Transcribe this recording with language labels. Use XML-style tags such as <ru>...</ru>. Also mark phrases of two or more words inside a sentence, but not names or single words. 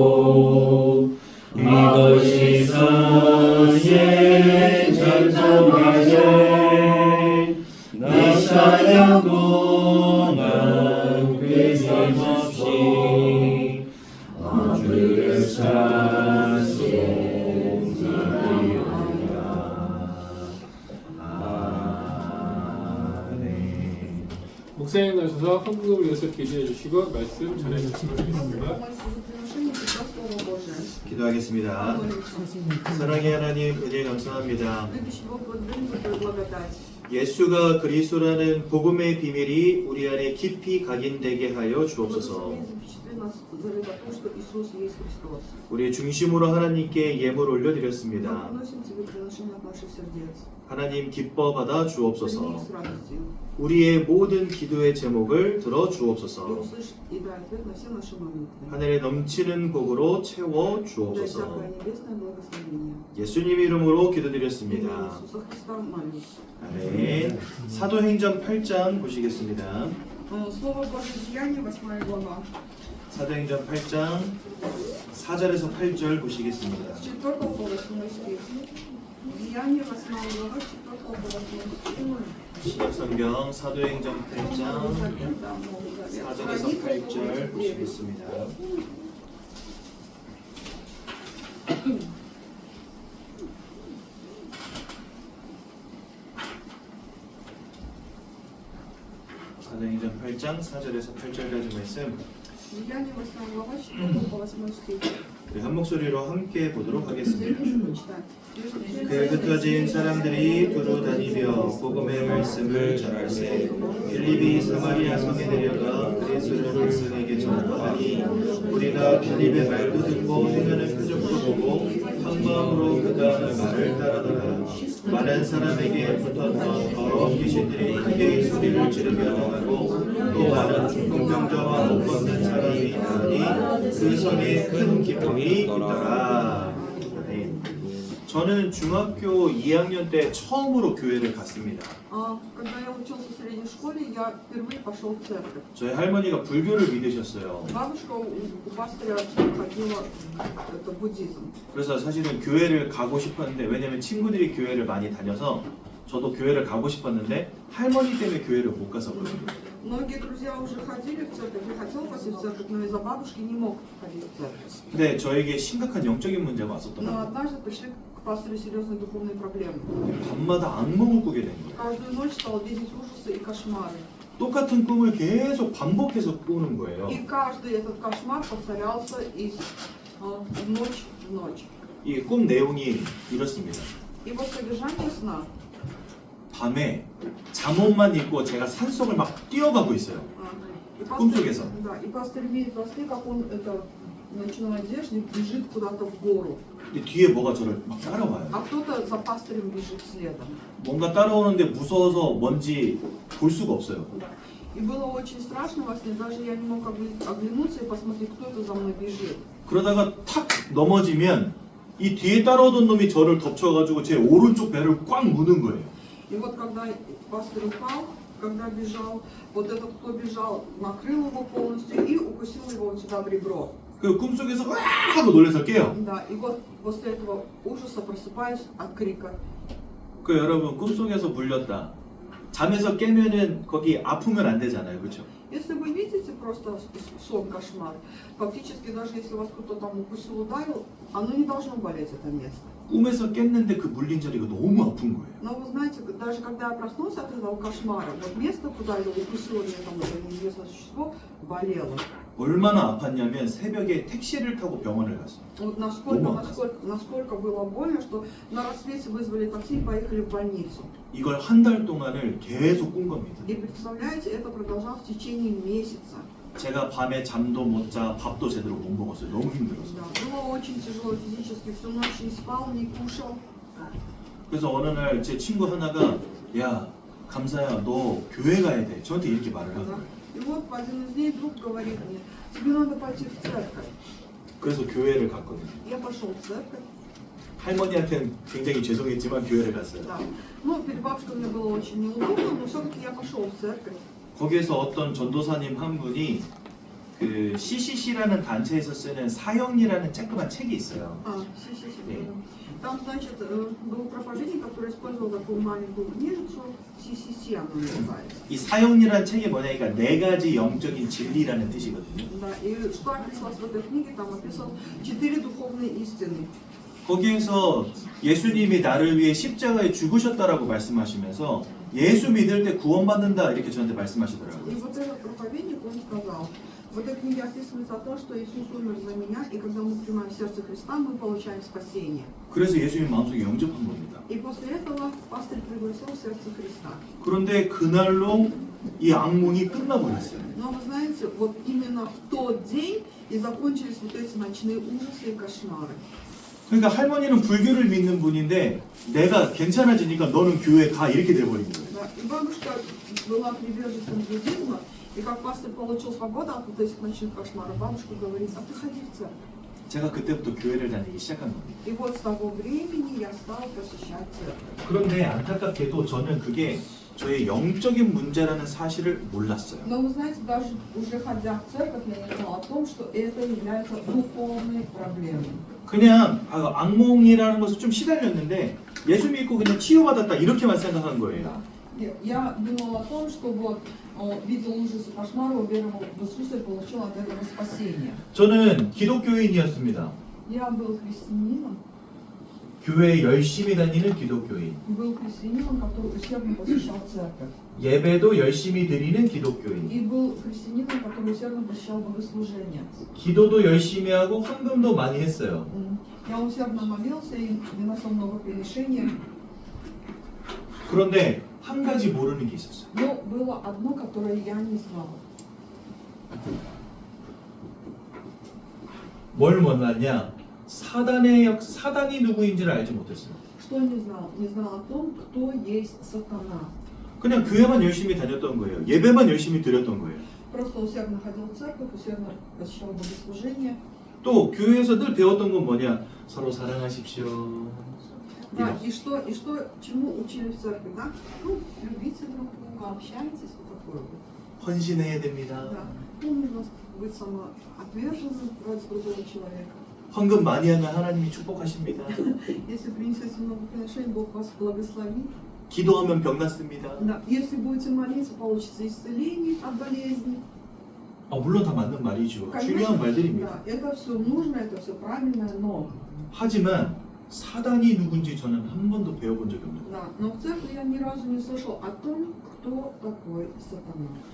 <ko>이것이 나의 찬송이세 나 사랑도 난 끊임없이 주를 찬송하리로다 아멘. 목사님 나셔서 헌금을 위해서 기도해 주시고 말씀 전해 주시기 바랍니다.</ko> <ru>Приношение Петра Слова Божия.</ru> <ko>기도하겠습니다. 사랑의 하나님 은혜 감사합니다.</ko> <ru>Любящий Бог, благодарим за Твою благодать.</ru> <ko>예수가 그리스도라는 복음의 비밀이 우리 안에 깊이 각인되게 하여 주옵소서.</ko> <ru>Запечатли нас за то, что Иисус есть Христос.</ru> <ko>우리의 중심으로 하나님께 예물</ko> <ru>Мы</ru> <ko>올려드렸습니다.</ko> <ru>приносим Тебе приношение от наших сердец.</ru> <ko>하나님 기뻐 받아</ko> <ru>Прими их</ru> <ko>주옵소서.</ko> <ru>с радостью.</ru> <ko>우리의 모든 기도의 제목을 들어</ko> <ru>И</ru> <ko>주옵소서.</ko> <ru>услышь и дай ответ на все наши молитвы.</ru> <ko>하늘에 넘치는 복으로 채워</ko> <ru>Дай</ru> <ko>주옵소서.</ko> <ru>всякое небесное благословение.</ru> <ko>예수님 이름으로</ko> <ru>В имя</ru> <ko>기도드렸습니다.</ko> <ru>Иисуса Христа молюсь.</ru> <ko>아멘. 사도행전 8장 보시겠습니다.</ko> <ru>Слово Божие, Деяния, 8 глава.</ru> <ko>사도행전 8장 4절에서 8절 보시겠습니다.</ko> <ru>С 4 по 8 стих. Деяния, 8 глава, 4 по 8 стих.</ru> <ko>신약성경 사도행전 8장</ko> <ru>Новый Завет, да, Новый Завет.</ru> <ko>4절에서</ko> <ru>Страница</ru> <ko>8절</ko> <ru>89.</ru> <ko>보시겠습니다. 사도행전 8장 4절에서 8절까지 말씀.</ko> <ru>Деяния, 8 глава, 4 по 8 стих.</ru> <ko>우리 한 목소리로 함께 보도록 하겠습니다.</ko> <ru>Почитать.</ru> <ko>그 흩어진 사람들이 두루 다니며 복음의 말씀을 전할세 빌립이 사마리아 성에 내려가 그리스도를 그에게 전하더니 우리가 빌립의 말도 듣고 행하는 표적도 보고 한 마음으로 그가 말을 따르더라. 많은 사람에게 붙었던 더러운 귀신들이 크게 소리를 지르며 나가고 또 많은 중풍병자와 못 걷는 사람이 있더니 그 성에 큰 기쁨이 있더라. 네. 저는 중학교 2학년 때 처음으로 교회를 갔습니다.</ko> <ru>Когда я учился в средней школе, я впервые пошел в церковь.</ru> <ko>저희 할머니가 불교를 믿으셨어요.</ko> <ru>Бабушка у пастыря ходила это буддизм.</ru> <ko>그래서 사실은 교회를 가고 싶었는데 왜냐면 친구들이 교회를 많이 다녀서 저도 교회를 가고 싶었는데 할머니 때문에 교회를 못 갔었거든요.</ko> <ru>Многие друзья уже ходили в церковь, я хотел пойти в церковь, но из-за бабушки не мог ходить в церковь.</ru> <ko>근데 저에게 심각한 영적인 문제가</ko> <ru>Но</ru> <ko>왔었더라고요.</ko> <ru>однажды пришли к пастырю серьезные духовные проблемы.</ru> <ko>밤마다 악몽을 꾸게 된 거예요.</ko> <ru>Каждую ночь стал видеть ужасы и кошмары.</ru> <ko>똑같은 꿈을 계속 반복해서 꾸는 거예요.</ko> <ru>И каждый этот кошмар повторялся из ночь в ночь.</ru> <ko>이 꿈 내용이 이렇습니다.</ko> <ru>И вот содержание сна.</ru> <ko>밤에 잠옷만 입고 제가 산속을 막 뛰어가고 있어요.</ko> <ru>И</ru> <ko>꿈속에서.</ko> <ru>да, и пастырь видит во сне, как он это в ночной одежде бежит куда-то в гору.</ru> <ko>근데 뒤에 뭐가 저를 막 따라와요.</ko> <ru>А кто-то за пастырем бежит следом.</ru> <ko>뭔가 따라오는데 무서워서 뭔지 볼 수가 없어요.</ko> <ru>И было очень страшно во сне, даже я не мог оглянуться и посмотреть, кто это за мной бежит.</ru> <ko>그러다가 탁 넘어지면 이 뒤에 따라오던 놈이 저를 덮쳐가지고 제 오른쪽 배를 꽉 무는 거예요.</ko> <ru>И вот когда пастырь упал, когда бежал, вот этот, кто бежал, накрыл его полностью и укусил его вот сюда в ребро.</ru> <ko>그 꿈속에서 와 하고 놀라서 깨요.</ko> <ru>Да, и вот после этого ужаса просыпаюсь от крика.</ru> <ko>그 여러분 꿈속에서 물렸다. 잠에서 깨면은 거기 아프면 안 되잖아요, 그렇죠?</ko> <ru>Если вы видите просто сон, кошмар, фактически даже если вас кто-то там укусил, ударил, оно не должно болеть, это место.</ru> <ko>꿈에서 깼는데 그 물린 자리가 너무 아픈 거예요.</ko> <ru>Но вы знаете, даже когда я проснулся от этого кошмара, вот место, куда его укусило меня там это неизвестное существо, болело.</ru> <ko>얼마나 아팠냐면 새벽에 택시를 타고 병원을 갔어요.</ko> <ru>Вот</ru> <ko>너무</ko> <ru>насколько было больно, что на рассвете вызвали такси и поехали в больницу.</ru> <ko>이걸 한 달 동안을 계속 꾼 겁니다.</ko> <ru>И представляете, это продолжалось в течение месяца.</ru> <ko>제가 밤에 잠도 못 자, 밥도 제대로 못 먹었어요. 너무 힘들어서.</ko> <ru>Да, было очень тяжело физически, всю ночь не спал, не кушал.</ru> <ko>그래서 어느 날 제 친구 하나가 야 감사야 너 교회 가야 돼. 저한테 이렇게 말을 한</ko> <ru>Да.</ru> <ko>거예요.</ko> <ru>И вот в один из дней друг говорит мне, тебе надо пойти в церковь.</ru> <ko>그래서 교회를 갔거든요.</ko> <ru>Я пошел в церковь.</ru> <ko>할머니한테는 굉장히 죄송했지만 교회를 갔어요.</ko> <ru>Да. Ну, перед бабушкой мне было очень неудобно, но все-таки я пошел в церковь.</ru> <ko>거기에서 어떤 전도사님 한 분이 그 CCC라는 단체에서 쓰는 사형리라는 쬐끄만 책이 있어요.</ko> <ru>Си.</ru> <ko>네.</ko> <ru>Там, значит, был проповедник, который использовал такую маленькую книжицу, CCC она называется.</ru> <ko>이 사형리라는 책이 뭐냐니까 네 가지 영적인 진리라는 뜻이거든요.</ko> <ru>Да, и что описалось в этой книге, там описал 4 духовные истины.</ru> <ko>거기에서 예수님이 나를 위해 십자가에 죽으셨다라고 말씀하시면서 예수 믿을 때 구원받는다 이렇게 저한테 말씀하시더라고요.</ko> <ru>И вот этот проповедник, он сказал, в этой книге описывается то, что Иисус умер за меня, и когда мы принимаем в сердце Христа, мы получаем спасение.</ru> <ko>그래서 예수님 마음속에 영접한 겁니다.</ko> <ru>И после этого пастырь пригласил в сердце Христа.</ru> <ko>그런데 그날로 이 악몽이 끝나버렸어요.</ko> <ru>Но вы знаете, вот именно в тот день и закончились вот эти ночные ужасы и кошмары.</ru> <ko>그러니까 할머니는 불교를 믿는 분인데 내가 괜찮아지니까 너는 교회 가 이렇게 돼버린 거예요.</ko> <ru>Да, и бабушка была приверженцем буддизма, и как пастырь получил свободу от вот этих ночных кошмаров, бабушка говорит, а ты ходи в церковь.</ru> <ko>제가 그때부터 교회를 다니기 시작한 겁니다.</ko> <ru>И вот с того времени я стал посещать церковь.</ru> <ko>그런데 안타깝게도 저는 그게 저의 영적인 문제라는 사실을 몰랐어요.</ko> <ru>Но вы знаете, даже уже ходя в церковь, я не знала о том, что это является духовной проблемой.</ru> <ko>그냥 악몽이라는 것을 좀 시달렸는데 예수 믿고 그냥 치유받았다 이렇게만 생각한 거예요.</ko> <ru>Да. Я думала о том, что вот видел ужасы кошмара, уверовал в Иисуса и получил от этого спасение.</ru> <ko>저는 기독교인이었습니다.</ko> <ru>Я был христианином.</ru> <ko>교회에 열심히 다니는 기독교인,</ko> <ru>был христианином, который усердно посещал церковь.</ru> <ko>예배도 열심히 드리는 기독교인,</ko> <ru>И был христианином, который усердно посещал богослужения.</ru> <ko>기도도 열심히 하고 헌금도 많이 했어요.</ko> <ru>Я усердно молился и выносил много приношений.</ru> <ko>그런데 한 가지 모르는 게 있었어요.</ko> <ru>Но было одно, которое я не знала.</ru> <ko>뭘 몰랐냐? 사단이 누구인지를 알지 못했어요.</ko> <ru>Что не знал? Не знал о том, кто есть сатана.</ru> <ko>그냥 교회만 열심히 다녔던 거예요. 예배만 열심히 드렸던 거예요.</ko> <ru>Просто усердно ходил в церковь, усердно посещал богослужения.</ru> <ko>또 교회에서 늘 배웠던 건 뭐냐? 서로 사랑하십시오.</ko> <ru>Да, и что, чему учили в церкви, да? Ну, любите друг друга, общайтесь, вот такое вот.</ru> <ko>헌신해야 됩니다.</ko> <ru>Да. Ну, нужно быть самоотверженным ради другого человека.</ru> <ko>헌금 많이 하면 하나님이 축복하십니다.</ko> <ru>Если принесете много приношений, Бог вас благословит.</ru> <ko>기도하면 병 낫습니다.</ko> <ru>Да. Если будете молиться, получится исцеление от болезни.</ru> <ko>물론 다 맞는 말이죠. 중요한 말들입니다.</ko> <ru>Да, это все нужно, это все правильно, но</ru> <ko>하지만 사단이 누군지 저는 한 번도 배워본 적이 없는 거예요.</ko> <ru>да, но в церкви я ни разу не слышал о том, кто такой сатана.</ru>